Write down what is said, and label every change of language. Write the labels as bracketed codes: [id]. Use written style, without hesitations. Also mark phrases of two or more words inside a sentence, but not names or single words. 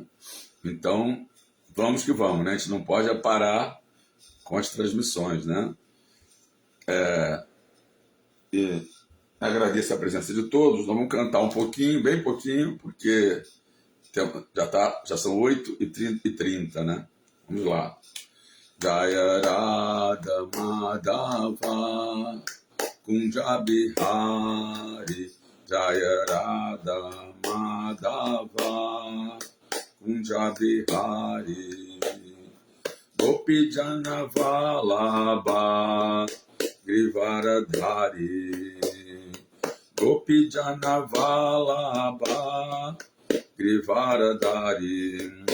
[pt] Então, vamos que vamos, né? A gente não pode parar com as transmissões, né? E agradeço a presença de todos. Nós vamos cantar um pouquinho, bem pouquinho, porque já são 8h30, né? Vamos lá. [sa] जय राधा माधव कुञ्ज बिहारी जय राधा माधव कुञ्ज बिहारी गोपी जन वल्लभ गिरिवरधारी गोपी जन वल्लभ गिरिवरधारी